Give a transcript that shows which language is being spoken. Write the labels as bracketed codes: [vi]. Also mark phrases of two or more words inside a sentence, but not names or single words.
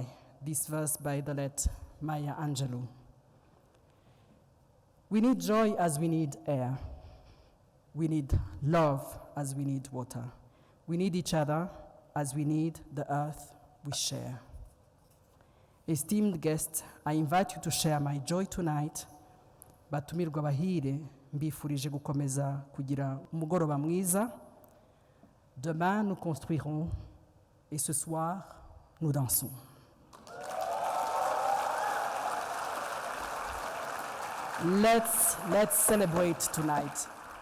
[en] This verse by the late Maya Angelou. We need joy as we need air. We need love as we need water. We need each other as we need the earth we share. Esteemed guests, I invite you to share my joy tonight. [rw] Batumirwa bahire, mbifurije gukomeza kugira umugoroba mwiza. [fr] Demain, nous construirons, et ce soir, nous dansons. [en] Let's celebrate tonight.